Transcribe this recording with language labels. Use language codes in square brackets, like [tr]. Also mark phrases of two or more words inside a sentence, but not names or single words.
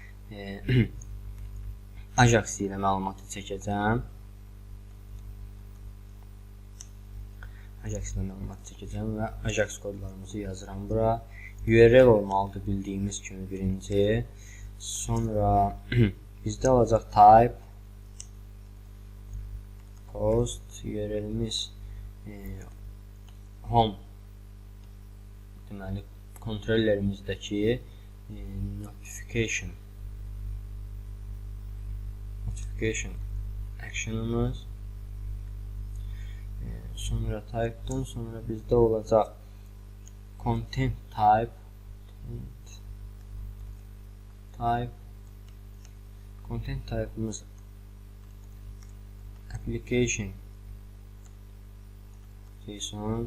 [az] Ajax ilə məlumatı çəkəcəm. Və Ajax kodlarımızı yazıram bura. URL olmalıdır bildiyimiz kimi birinci. Sonra bizdə olacaq [en] type post [az] URL'imiz home. Deməli kontrollerimizdəki notification action'ımız. Sonra type'dan sonra bizdə olacaq [en] content content [az] type'ımız [en] application JSON.